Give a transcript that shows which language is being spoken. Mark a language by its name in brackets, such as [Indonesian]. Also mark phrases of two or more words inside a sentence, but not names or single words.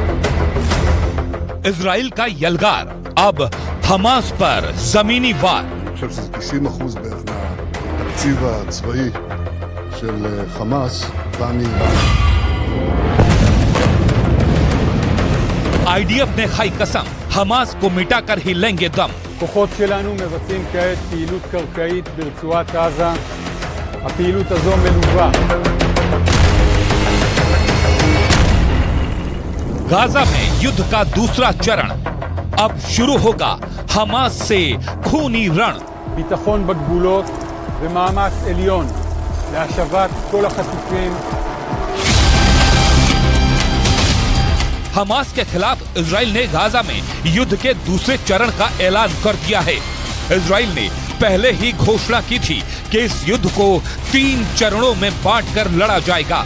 [Hindi] इजराइल का यलगार अब हमास पर जमीनी वार। [Hebrew] חושב שזה 90% בערך מהתקציב הצבאי של חמאס בא מאיראן. [Hindi] IDF ने खाई कसम, हमास को मिटाकर ही लेंगे दम। [Hebrew] כוחות שלנו מבצעים כעת פעילות קרקעית ברצועת עזה. הפעילות הזו מלווה. [Hindi] गाजा में युद्ध का दूसरा चरण, अब शुरू होगा हमास से खूनी रण। [Hebrew] ביטחון בגבולות ומאמץ עליון להשבת כל החטופים। [Hindi] हमास के खिलाफ इजराइल ने गाजा में युद्ध के दूसरे चरण का ऐलान कर दिया है। इजराइल ने पहले ही घोषणा की थी कि इस युद्ध को 3 चरणों में बांटकर लड़ा जाएगा।